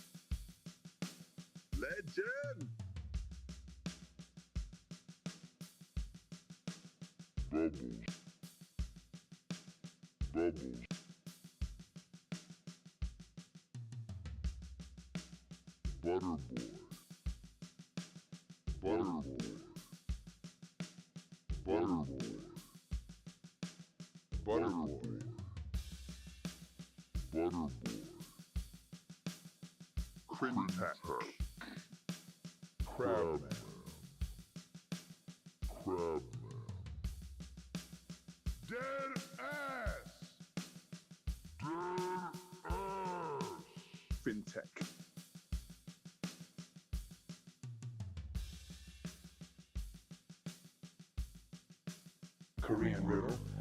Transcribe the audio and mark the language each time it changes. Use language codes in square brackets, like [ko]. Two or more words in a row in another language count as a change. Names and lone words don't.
[en] Legend. Bubbles. Bubbles. Butterboy. Butterboy. Butterboy. Butterboy. Butterboy. Crintac. Crabman. Crabman. Dead ass! Dead ass. Fintech. Korean River.